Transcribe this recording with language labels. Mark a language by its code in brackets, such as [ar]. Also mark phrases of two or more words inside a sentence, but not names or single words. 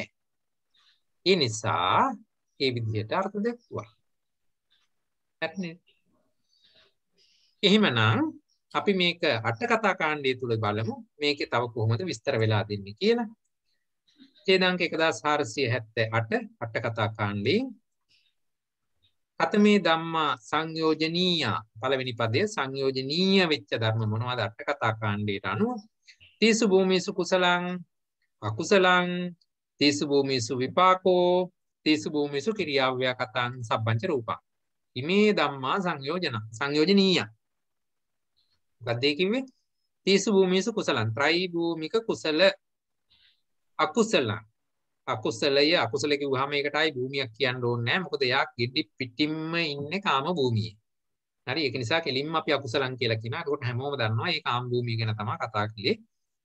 [si] ඒ නිසා ඒ විදිහට අර්ථ දෙක්ුවා. හරිනේ? එහෙමනම් අපි මේක අට කතා කාණ්ඩය තුල බලමු මේකේ තව කොහොමද විස්තර වෙලා දෙන්නේ කියලා. ඡේදාංක 1478 අට කතා කාණ්ඩේ [pi] කතමේ ධම්මා සංයෝජනීය [si] පළවෙනි පදයේ සංයෝජනීය වෙච්ච ධර්ම මොනවද අට කතා කාණ්ඩයට අනුව [pi] තීසු භූමිසු කුසලං අකුසලං තීසු භූමිසු විපාකෝ තීසු භූමිසු කිරියාව්‍යාකතං සබ්බංච රූපං ඉමේ ධම්මා සංයෝජනීය. [si] මොකක්ද ඒ කිව්වේ? [pi] තීසු භූමිසු කුසලං [si] ත්‍රයි භූමික කුසල අකුසලය අකුසල කිව්වහම ඒකටයි භූමියක් කියන්න ඕනේ නැහැ. මොකද එයා ගෙඩි පිටින්ම ඉන්නේ කාම භූමියේ. හරි? ඒක නිසා කෙලින්ම අපි අකුසලං කියලා කියනවා. ඒකට හැමෝම දන්නවා මේ කාම භූමිය ගැන තමයි කතා කළේ.